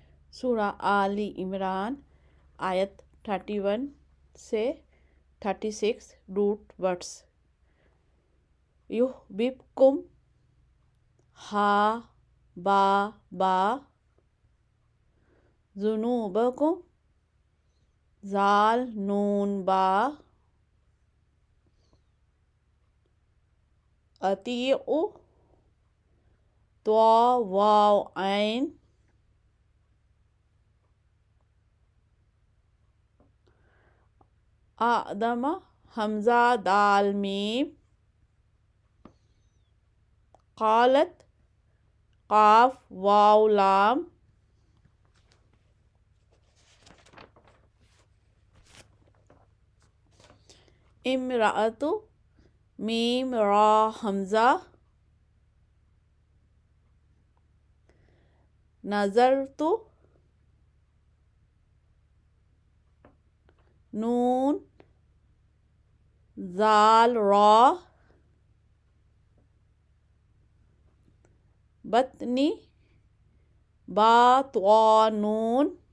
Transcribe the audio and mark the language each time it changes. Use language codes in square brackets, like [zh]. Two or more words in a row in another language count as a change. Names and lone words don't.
[ur] سورہ آل عمران آیت 31 سے 36 [en] root words. [ar] یحببکم ہا با با، ذنوبکم زال نون با، اطیعوا طا واو عین، آدم حمزہ دال میم، قالت قاف واو لام، امرأۃ میم را حمزہ، نظرت نون زال را، بطنی با طا نون،